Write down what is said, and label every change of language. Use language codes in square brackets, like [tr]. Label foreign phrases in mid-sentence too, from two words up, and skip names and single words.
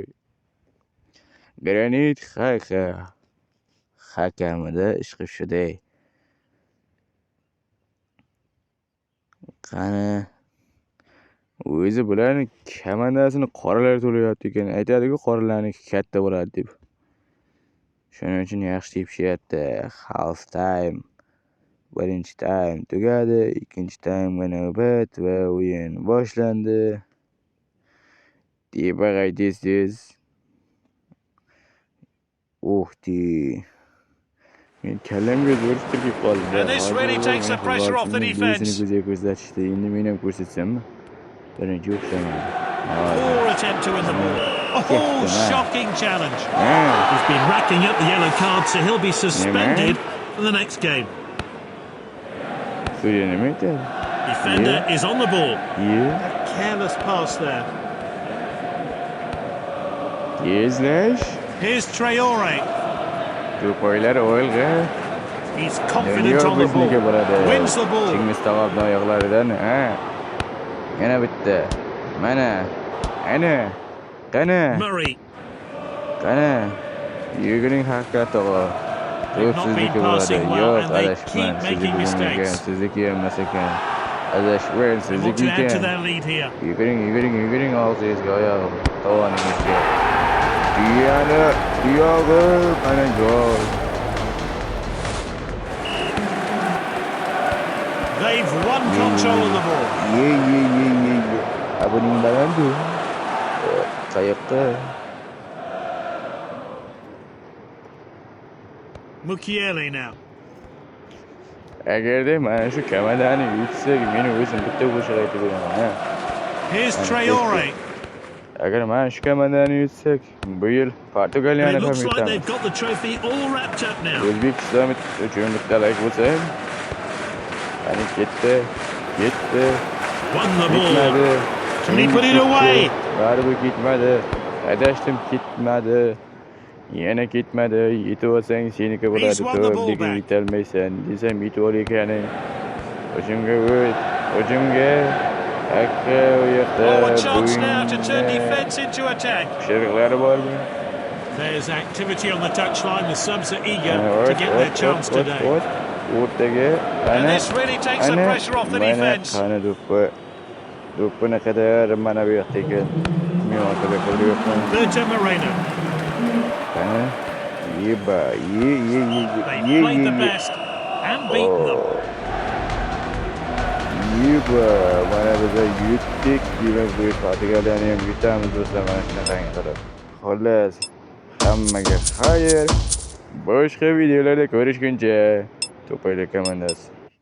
[uz] Granit hakamida ish qilishday. Qani o'zi bularni komandasini qoralar to'layapti ekan. Aytadi-ku, qoralarning katta bo'ladi deb. Shuning uchun yaxshi tepishyapti. [en] Half time. [uz] Birinchi time tugadi, ikkinchi time'ga navbat va o'yin boshlandi. Tepag'ay tez. Men kallamga zo'r fikr qoldi. [en] And this really takes the pressure off the defense. [uz] Endi men ham ko'rsatsammi? Birinchi o'xshamadi. [en] Poor attempt to win the ball. Shocking challenge. He's been racking up the yellow card, so he'll be suspended for the next game. Defender is on the ball. A careless pass there. Here's Traore. He's confident on the ball. Wins the ball. [uz] Yana bitta. Mana. Ana. Qani. Murray. Qani, yuguring haqiqat o'g'il. [en] They've [uz] To'p [en] not been [uz] sizniki bo'ladi. [en] passing well [uz] Yo'q, [en] and they [uz] adashibman. [en] keep [uz] Sizniki [en] making [uz] bo'lmagan, [en] mistakes. [uz] sizniki emas ekan. Adashibman, [en] They want [uz] sizniki [en] to add to [uz] ekan. [en] their lead here. [uz] Yuguring og'zingizga, oyog'im, tovoningizga. Tuyog'i, qani gol. [en] They've won control of the ball. [uz] Ye. Buning balandu. Qayoqqa? [en] Mukiele now. [uz] Agarda mana shu komandani yutsak, meni o'zim bitta qo'shiq aytib beraman. [en] Here's Traore. [uz] Agar mana shu komandani yutsak, bu yil [en] And [uz] Portugaliyani [en] it [uz] ham [en] looks like [uz] yutamiz. [en] they've got the trophy all wrapped up now. [uz] O'zbekiston uchun bitta like bo'lsa ham. Qani ketdi. [en] Won the ball. [uz] Ketmadi. [en] Can he put it away? [uz] Baribir ketmadi. Adashdim, ketmadi. Yana ketmadi. Yetib olsang seniki bo'ladi. [en] He's won the ball [uz] To'p [en] back. [uz] yetolmaysan. Desam yetib ol ekan. Hujumga o't. Hujumga. Akka u yoqda. [en] Oh, a chance now to turn defence into attack. [uz] Sheriklari bormi? [en] There's activity on the touchline. The subs are eager to get their chance today. [uz] O'rtaga. [en] And this really takes the pressure off the defence. [uz] Qani do'ppini qadar mana bu yoqda ekan. Men orqaga qilyapman. Berto Moreno. Qani yeba. [en] They played the best and beaten them. [uz] Yeba. Mana biz yutdik. Demak bu Portugaliyani ham yutamiz do'stlar, mana shunaqangi qilib. Xullas, hammaga xayr. Boshqa videolarda ko'rishguncha. To'payli komandasi.